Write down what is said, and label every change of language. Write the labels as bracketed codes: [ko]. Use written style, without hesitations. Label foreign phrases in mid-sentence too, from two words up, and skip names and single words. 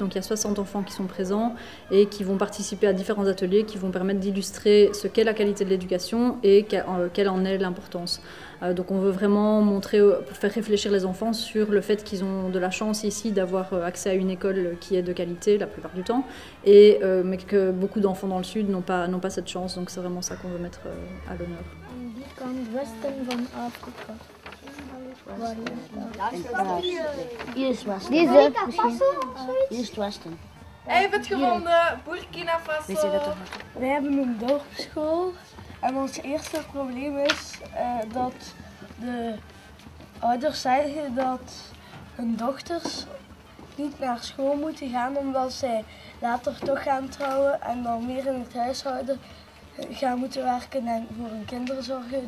[fr] Donc il y a 60 enfants qui sont présents et qui vont participer à différents ateliers qui vont permettre d'illustrer ce qu'est la qualité de l'éducation et quelle en est l'importance. Donc on veut vraiment montrer, faire réfléchir les enfants sur le fait qu'ils ont de la chance ici d'avoir accès à une école qui est de qualité la plupart du temps, mais que beaucoup d'enfants dans le sud n'ont pas cette chance. Donc c'est vraiment ça qu'on veut mettre à l'honneur. [nl] Hier is Westen. Deze misschien. Hier is het Westen. Hij heeft het gewonnen, Burkina Faso. We hebben een dorpsschool en ons eerste probleem is dat de ouders zeggen dat hun dochters niet naar school moeten gaan omdat zij later toch gaan trouwen en dan meer in het huishouden gaan moeten werken en voor hun kinderen zorgen.